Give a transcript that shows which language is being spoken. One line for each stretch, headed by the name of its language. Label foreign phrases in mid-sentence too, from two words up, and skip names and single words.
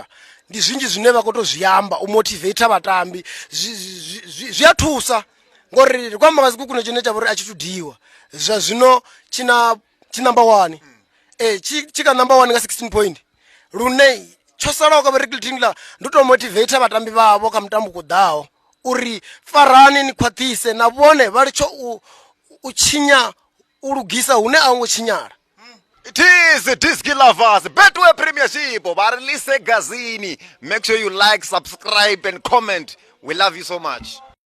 Venda: Ndi zwinzhi zwine vha khou tou zwi amba u motivate vhatambi zwi a thusa ngori ri kwamba nga kuno tshine tsha vha uri a tshi tudiwa zwa zwino tshi number 1 tshi ka number 1 nga 16 point lune tsho salaho kha Eric Tinkler ndi to motivate vhatambi vhavho kha mutambo ku ḓaho uri farani ni khwaṱhise na vhone vha litsho u tshinya u lugisa hune a ngo tshinyala.
English: It is Diski Lovers, Betway Premiership, Barilise Gazini. Make sure you like, subscribe and comment. We love you so much.